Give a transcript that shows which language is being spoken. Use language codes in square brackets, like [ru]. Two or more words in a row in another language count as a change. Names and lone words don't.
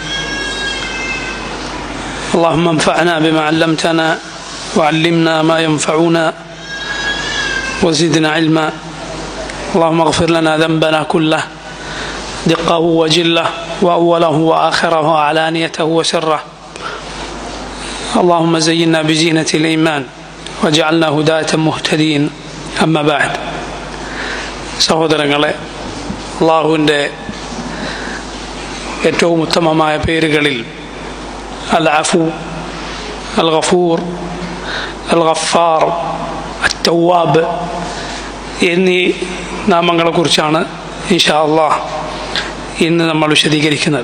[ar] اللهم انفعنا بما علمتنا وعلمنا ما ينفعنا وزدنا علما. اللهم اغفر لنا ذنبنا كله دقه وجله وأوله وآخره وعلانيته وسره. اللهم زينا بزينة الإيمان وجعلنا هداة مهتدين. أما بعد. [ml] സഹോദരങ്ങളെ, അള്ളാഹുവിൻ്റെ ഏറ്റവും ഉത്തമമായ പേരുകളിൽ അൽ അഫു, അൽ ഗഫൂർ, അൽ ഗഫാർ, അൽ തവ്വാബ് എന്നീ നാമങ്ങളെക്കുറിച്ചാണ് [ar] إن شاء الله [ml] ഇന്ന് നമ്മൾ വിശദീകരിക്കുന്നത്.